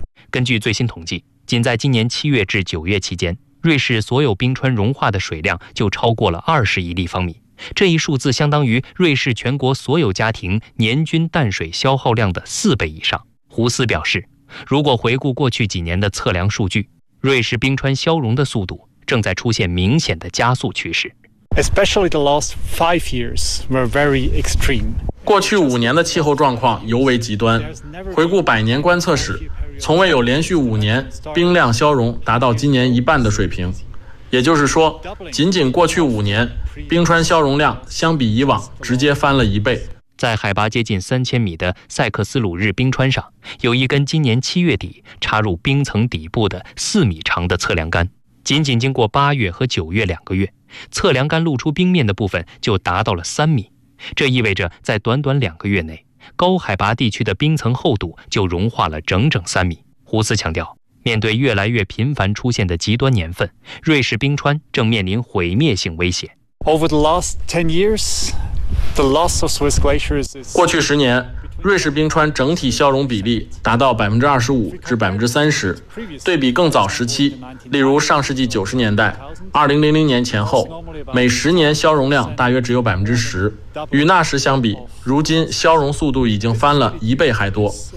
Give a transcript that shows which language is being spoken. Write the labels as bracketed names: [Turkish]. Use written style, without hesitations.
[Chinese] 根据最新统计，仅在今年七月至九月期间，瑞士所有冰川融化的水量就超过了20亿立方米。这一数字相当于瑞士全国所有家庭年均淡水消耗量的4倍以上。胡斯表示，如果回顾过去几年的测量数据，瑞士冰川消融的速度正在出现明显的加速趋势。 [English] Especially the last 5 years were very extreme. [Chinese] 过去五年的气候状况尤为极端。回顾百年观测史，从未有连续五年冰量消融达到今年一半的水平。也就是说，仅仅过去五年，冰川消融量相比以往直接翻了一倍。在海拔接近3000米的塞克斯鲁日冰川上，有一根今年七月底插入冰层底部的4米长的测量杆。仅仅经过八月和九月两个月，测量杆露出冰面的部分就达到了3米。这意味着在短短两个月内，高海拔地区的冰层厚度就融化了整整3米。胡斯强调，面对越来越频繁出现的极端年份，瑞士冰川正面临毁灭性威胁。 [English] Over the last 10 years, the loss of Swiss glaciers is... [Chinese] 过去十年，瑞士冰川整体消融比例达到25%至30%，对比更早时期，例如上世纪90年代、2000年前后，每10年消融量大约只有10%。与那时相比，如今消融速度已经翻了一倍还多。